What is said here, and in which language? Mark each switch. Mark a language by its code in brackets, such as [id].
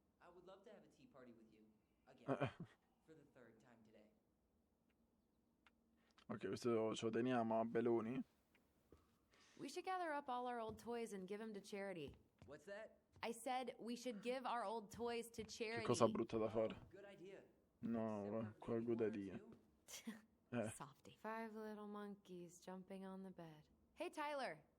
[en] I would love to have a tea party with you. Again. For the third time today. [it] Ok, questo ce lo teniamo a Belloni. [en] We should gather up all our old toys and give them to charity. What's that? I said we should give our old toys to charity. [it] Che cosa brutta da fare. [en] Good idea. [it] No, qua [en] good idea. Softy. 5 little monkeys jumping on the bed. Hey, Tyler.